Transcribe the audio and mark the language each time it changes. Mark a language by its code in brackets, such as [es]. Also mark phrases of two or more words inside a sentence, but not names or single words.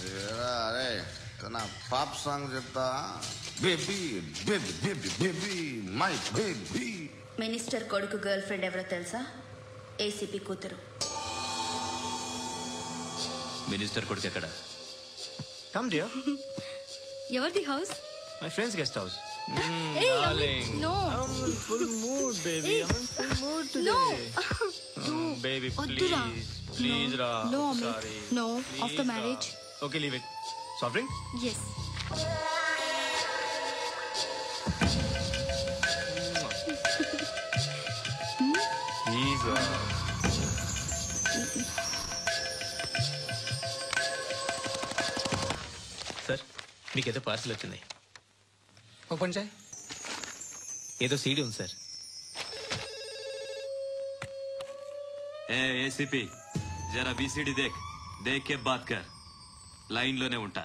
[te] అరే నా పాప్ సాంగ్ చెప్తా. [en] baby baby baby baby my baby. [te] మినిస్టర్ కొడుకు [en] girl friend [te] ఎవరో తెలుసా? ఏసీపీ కూతురు. మినిస్టర్ కొడుకు ఎక్కడ? [en] come dear. [te] ఎవరిది హౌస్? [en] my friend's guest house. Hey, no. I'm in full mood, baby. I'm in full mood today. Baby, please. Please, Ra. No, Amit. Sorry. No, Please, after Ra. marriage. Okay, leave it. Soft drink? Yes. Please, Ra. [te] సార్, మీకేదో పార్సల్ వచ్చింది. ఓపెన్ చేయి. ఏదో సీడీ ఉంది సార్. [hi] एसीपी ज़रा बीसीडी देख, देख के बात कर. [te] లైన్ లోనే ఉంటా.